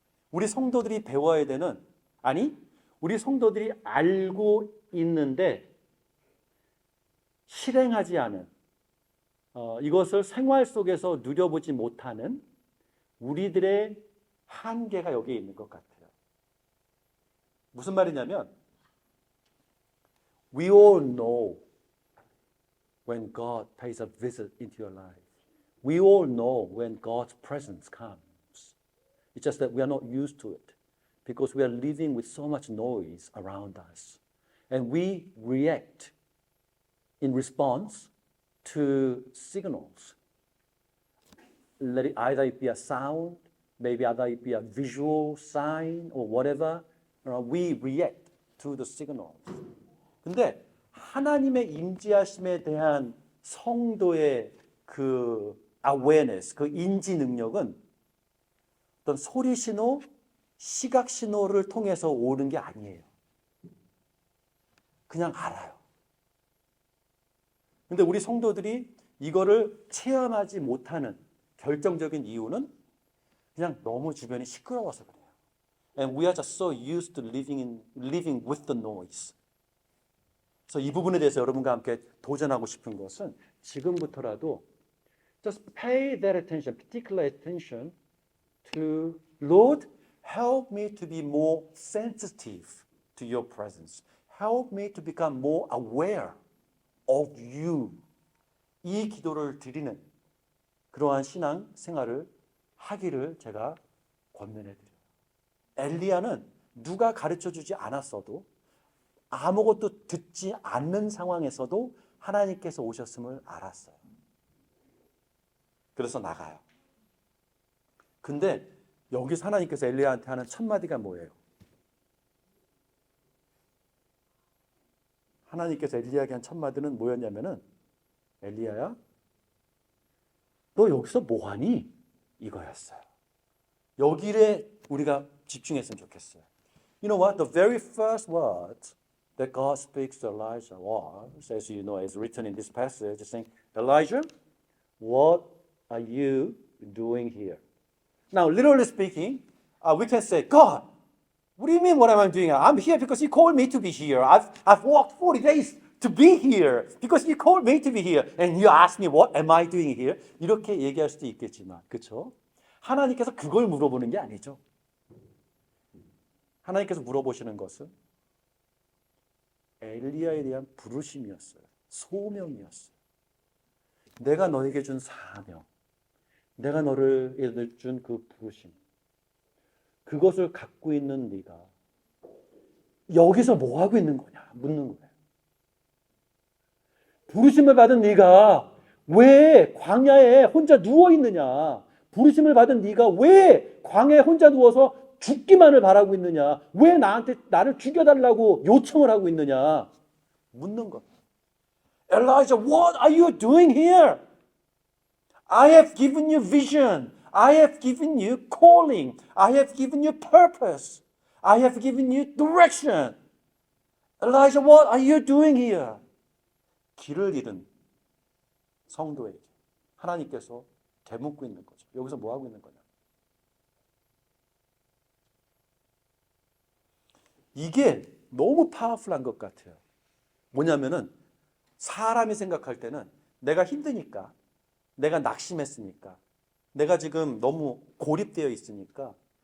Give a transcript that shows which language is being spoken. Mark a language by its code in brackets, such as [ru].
[ko] 우리 성도들이 배워야 되는, 아니 우리 성도들이 알고 있는데 실행하지 않은, 이것을 생활 속에서 누려보지 못하는 우리들의 한계가 여기에 있는 것 같아요. 무슨 말이냐면 [en] We all know when God pays a visit into your life. We all know when God's presence comes. It's just that we are not used to it because we are living with so much noise around us. And we react in response to signals. Let it either be a sound, maybe either it be a visual sign or whatever. We react to the signals. [ko] 근데 하나님의 임재하심에 대한 성도의 그 awareness, 그 인지 능력은 어떤 소리 신호, 시각 신호를 통해서 오는 게 아니에요. 그냥 알아요. 근데 우리 성도들이 이거를 체험하지 못하는 결정적인 이유는 그냥 너무 주변이 시끄러워서 그래요. [en] And we are just so used to living with the noise. [ko] 그래서 이 부분에 대해서 여러분과 함께 도전하고 싶은 것은 지금부터라도 [en] just pay that attention, particular attention to Lord, help me to be more sensitive to your presence. Help me to become more aware of you. [ko] 이 기도를 드리는 그러한 신앙 생활을 하기를 제가 권면해 드려요. 엘리야는 누가 가르쳐 주지 않았어도 아무것도 듣지 않는 상황에서도 하나님께서 오셨음을 알았어요. 그래서 나가요. 근데 여기서 하나님께서 엘리야한테 하는 첫 마디가 뭐예요? 하나님께서 엘리야에게 한 첫 마디는 뭐였냐면은 엘리야야, 너 여기서 뭐하니? 이거였어요. 여기에 우리가 집중했으면 좋겠어요. [en] You know what? The very first words that God speaks to Elijah was, as you know, as written in this passage, saying, Elijah, what are you doing here? Now, literally speaking, we can say, God, what do you mean what am I doing here? I'm here because you called me to be here. I've walked 40 days to be here because you called me to be here. And you ask me, what am I doing here? [ko] 이렇게 얘기할 수도 있겠지만, 그렇죠? 하나님께서 그걸 물어보는 게 아니죠. 하나님께서 물어보시는 것은 엘리야에 대한 부르심이었어요. 소명이었어요. 내가 너에게 준 사명, 내가 너를 준 그 부르심, 그것을 갖고 있는 네가 여기서 뭐 하고 있는 거냐 묻는 거예요. 부르심을 받은 네가 왜 광야에 혼자 누워 있느냐? 부르심을 받은 네가 왜 광야에 혼자 누워서 죽기만을 바라고 있느냐? 왜 나를 죽여달라고 요청을 하고 있느냐? 묻는 거예요. [en] Elijah, what are you doing here? I have given you vision. I have given you calling. I have given you purpose. I have given you direction. Elijah, what are you doing here? [ko] 길을 잃은 성도에게 하나님께서 되묻고 있는 거죠. 여기서 뭐 하고 있는 거냐? 이게 너무 파워풀한 것 같아요. 뭐냐면은 사람이 생각할 때는 내가 힘드니까, 내가 낙심했으니까, 내가 지금 너무 고립되어 있으니까